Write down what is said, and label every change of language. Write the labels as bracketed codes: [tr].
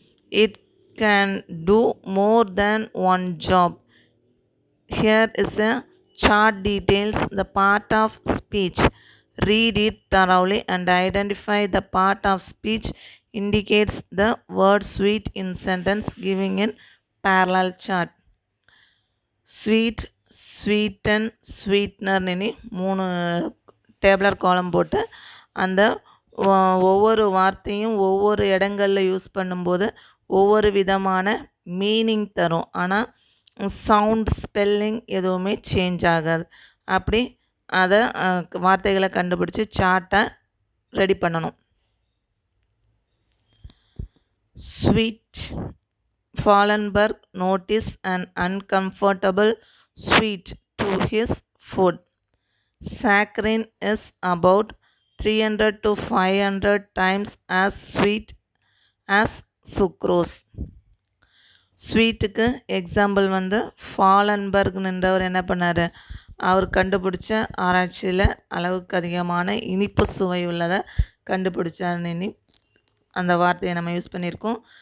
[en] It can do more than one job. Here is a chart details the part of speech. Read it thoroughly and identify the part of speech indicates the word sweet in sentence giving in parallel chart. Sweet, sweeten, sweetener [ta] இனி 3 டேபிளர் காலம் போட்டு அந்த ஒவ்வொரு வார்த்தையும் ஒவ்வொரு இடங்களில் use பண்ணும்போது ஒவ்வொரு விதமான மீனிங் தரும். ஆனால் சவுண்ட் ஸ்பெல்லிங் எதுவுமே சேஞ்ச் ஆகாது. அப்படி அதை வார்த்தைகளை கண்டுபிடிச்சி சார்ட்டை ரெடி பண்ணணும். [en] Sweet. Fallenberg noticed an uncomfortable sweet to his food. Saccharin is about 300 to 500 times as sweet as sucrose. [ta] ஸ்வீட்டுக்கு example ஃபாலன்பர்க்ன்றவர் என்ன பண்ணார், அவர் கண்டுபிடிச்ச ஆராய்ச்சியில் அளவுக்கு அதிகமான இனிப்பு சுவை உள்ளதை கண்டுபிடிச்சார்னு அந்த வார்த்தையை நம்ம யூஸ் பண்ணியிருக்கோம்.